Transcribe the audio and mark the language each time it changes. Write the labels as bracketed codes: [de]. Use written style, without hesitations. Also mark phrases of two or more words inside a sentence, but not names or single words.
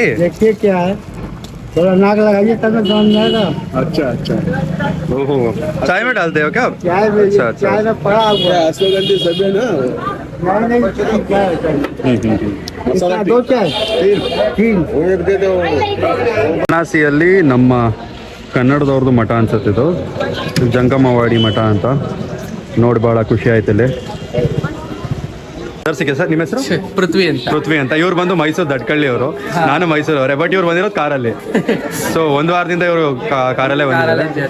[hi] देखिए क्या है, थोड़ा नाक लगाइए तब समझ जाएगा। अच्छा। ओहो, चाय में डालते हो क्या? चाय में, अच्छा। चाय में पड़ा हुआ है। अश्वगंधी सब है ना? नहीं क्या है? दो चाय तीन एक दे दो। [kn] ವಾರಣಾಸಿಯಲ್ಲಿ ನಮ್ಮ ಕನ್ನಡದವ್ರದ್ದು ಮಠ ಅನ್ಸುತ್ತೆ ಇದು, ಜಂಗಮವಾಡಿ ಮಠ ಅಂತ. ನೋಡಿ ಭಾಳ ಖುಷಿ ಆಯ್ತು ಇಲ್ಲಿ. ಸಿಕ್ಕ ಸರ್, ನಿಮ್ಮ ಹೆಸರು? ಪೃಥ್ವಿ ಅಂತ. ಇವ್ರು ಬಂದು ಮೈಸೂರು ದಟ್ಕಳ್ಳಿ ಅವರು, ನಾನು ಮೈಸೂರು ಅವರೇ. ಬಟ್ ಇವ್ರು ಬಂದಿರೋದು ಕಾರಲ್ಲಿ. ಸೊ 1 ವಾರದಿಂದ ಇವರು ಕಾರಲ್ಲೇ ಬಂದಿದ್ದಾರೆ.